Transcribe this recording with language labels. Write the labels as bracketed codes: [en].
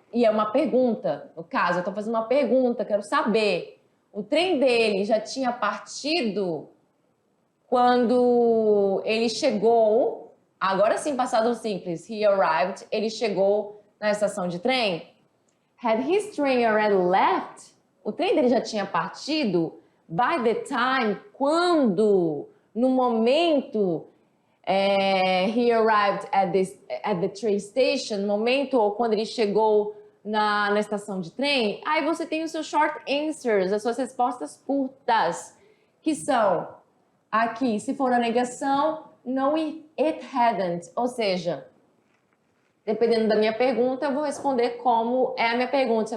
[pt] E é uma pergunta, no caso, eu estou fazendo uma pergunta, quero saber, o trem dele já tinha partido quando ele chegou, agora sim, passado simples, [en] he arrived, [pt] ele chegou na estação de trem? [en] Had his train already left? [pt] O trem dele já tinha partido? [en] By the time, [pt] quando, no momento, [en] he arrived at the train station, [pt] momento ou quando ele chegou na estação de trem, aí você tem os seus short answers, as suas respostas curtas, que são, aqui, se for a negação, [en] no it hadn't, [pt] ou seja, dependendo da minha pergunta, eu vou responder como é a minha pergunta.